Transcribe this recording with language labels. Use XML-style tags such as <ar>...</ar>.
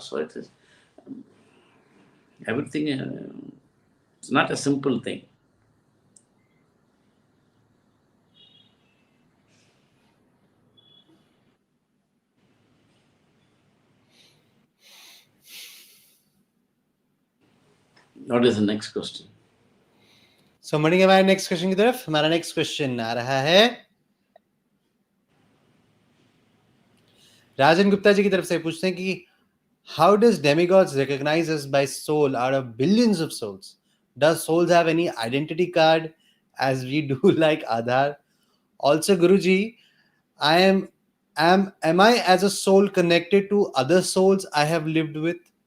<en>So it is everything, it's not a simple thing. What is the next question?</en> <hi>So बढ़ेंगे हमारे next question की तरफ. हमारा next question आ रहा है राजन गुप्ता जी की तरफ से. पूछते हैं कि</hi> <en>how does demigods recognize us by soul out of billions of souls? Does souls have any identity card as we do like Aadhaar? Also, Guruji, am I as a soul connected to other souls I have lived with?</en>